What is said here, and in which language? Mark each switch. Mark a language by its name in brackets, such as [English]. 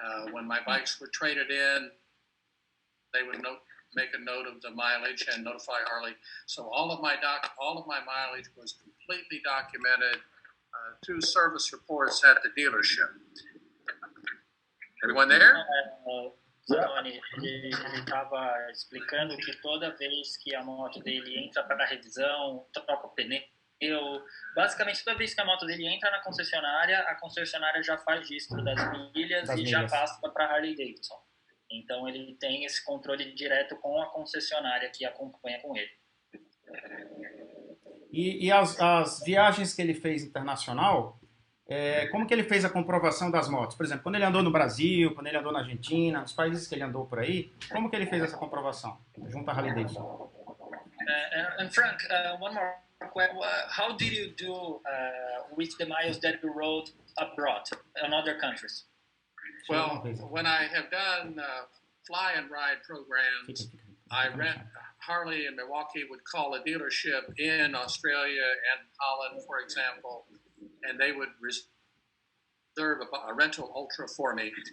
[English] When my bikes were traded in, they would make a note of the mileage and notify Harley. So all of my mileage was completely documented through service reports at the dealership. Everyone there? [Portuguese] Zanoni, ele estava explicando que toda vez que a moto dele entra para revisão, troca o pneu, basicamente toda vez que a moto dele entra na concessionária, a concessionária já faz registro das milhas já passa para a Harley Davidson. Então ele tem esse controle direto com a concessionária que acompanha com ele. E as viagens que ele fez internacional, como que ele fez a comprovação das motos? Por exemplo, quando ele andou no Brasil, quando ele andou na Argentina, nos países que ele andou por aí, como que ele fez essa comprovação junto à Harley Davidson? [English] And Frank, one more question. How did you do with the miles that you rode abroad in other countries? Well, when I have done fly and ride programs, Harley in Milwaukee would call a dealership in Australia and Holland, for example, and they would reserve a rental Ultra for me.